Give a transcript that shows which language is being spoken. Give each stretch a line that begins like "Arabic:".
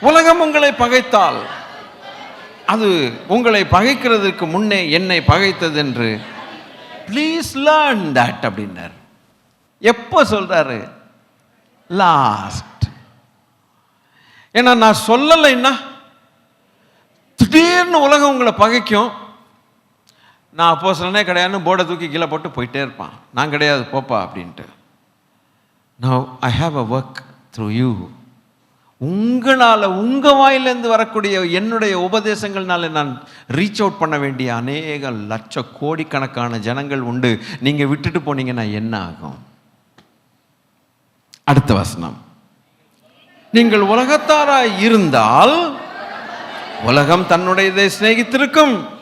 Tamil: உலகம் உங்களை பகைத்தால் அது உங்களை பகைக்கிறதுக்கு முன்னே என்னை பகைத்தது என்று
English: please learn that
Tamil: அப்படின்னார். எப்போ சொல்றாரு? லாஸ்ட். ஏன்னா நான் சொல்லலைன்னா திடீர்னு உலகம் உங்களை பகைக்கும். நான் அப்போஸ்தலனே கிடையாதுன்னு போர்டை தூக்கி கீழே போட்டு போயிட்டே இருப்பான். நான் கிடையாது போப்பா அப்படின்ட்டு.
English: Now I have a work through you.
Tamil: உங்களால், உங்கள் வாயிலேருந்து வரக்கூடிய என்னுடைய உபதேசங்கள்னால நான் ரீச் அவுட் பண்ண வேண்டிய அநேக லட்ச கோடிக்கணக்கான ஜனங்கள் உண்டு. நீங்கள் விட்டுட்டு போனீங்கன்னா என்ன ஆகும்? அடுத்த வசனம், நீங்கள் உலகத்தாராய் இருந்தால் உலகம் தன்னுடையதை சிநேகித்திருக்கும்.